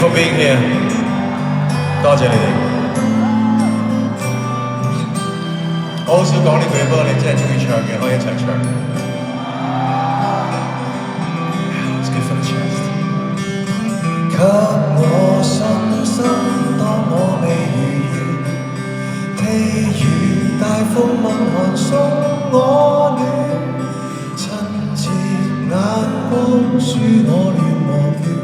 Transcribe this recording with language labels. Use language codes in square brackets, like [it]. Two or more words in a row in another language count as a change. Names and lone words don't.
[en] for being here， [yue] 多謝你哋。我好少講呢句，不過你真係中意唱嘅，可以一齊唱。 [en] It's good for the chest。 [yue] 給我信心，當我未如願，譬如大風問寒送我暖，親切眼光輸我亂和倦。